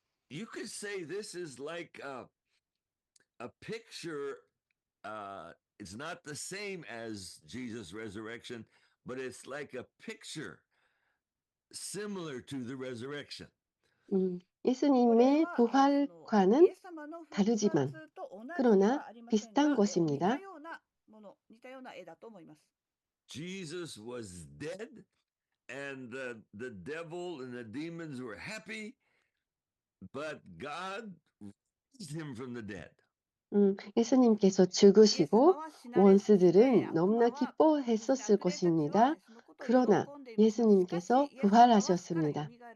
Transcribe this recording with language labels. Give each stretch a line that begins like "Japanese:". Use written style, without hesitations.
English: You could say this is like a picture. It's not the same as Jesus' resurrection, but it's like a picture similar to the resurrection.
Korean: 예수님의 부활과는 다르지만 그러나 비슷한 것입니다.
Japanese: 似たような絵だと思います。
English: Jesus was dead, and the devil and the demons were happy, but God raised him from the dead.
Korean: 예수님께서 죽으시고 원수들은 너무나 기뻐했었을 것입니다. 그러나 예수님께서 부활하셨습니다.